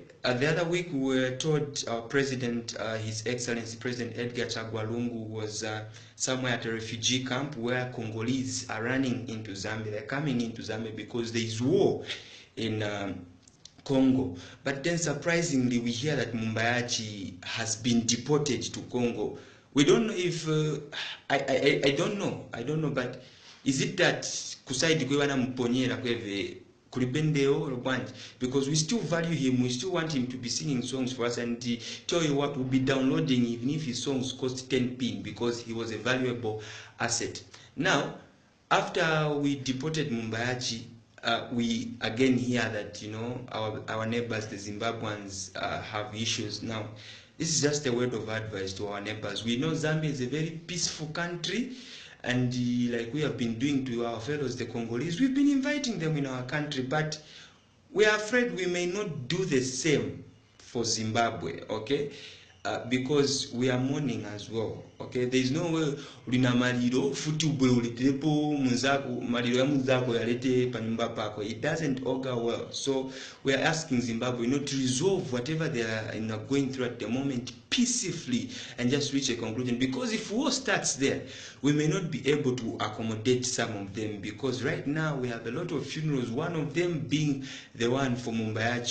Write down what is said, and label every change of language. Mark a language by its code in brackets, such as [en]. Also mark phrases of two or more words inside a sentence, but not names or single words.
[en] The other week we were told our president, His Excellency President Edgar Chagwa Lungu, was somewhere at a refugee camp where Congolese are running into Zambia. They're coming into Zambia because there is war in Congo. But then surprisingly, we hear that YACHI has been deported to Congo. We don't know if I don't know, but is it that [ny] kusaidi kwewana mponyera kweve kulipendeo, [en] because we still value him, we still want him to be singing songs for us, and tell you what, we'll be downloading even if his songs cost 10 pin, because he was a valuable asset. Now, after we deported YACHI, we again hear that, you know, our neighbors, the Zimbabweans, have issues. Now, this is just a word of advice to our neighbors. We know Zambia is a very peaceful country, and like we have been doing to our fellows, the Congolese, we've been inviting them in our country, but we are afraid we may not do the same for Zimbabwe, okay? Because we are mourning as well, okay? [ny] There is no way ulina maliro futi ubwe ulitepo munzako maliro ya munzako yalete panyumba pako. [en] It doesn't augur well. So we are asking Zimbabwe, you know, to resolve whatever they are, you know, going through at the moment peacefully and just reach a conclusion. Because if war starts there, we may not be able to accommodate some of them, because right now we have a lot of funerals, one of them being the one for YACHI.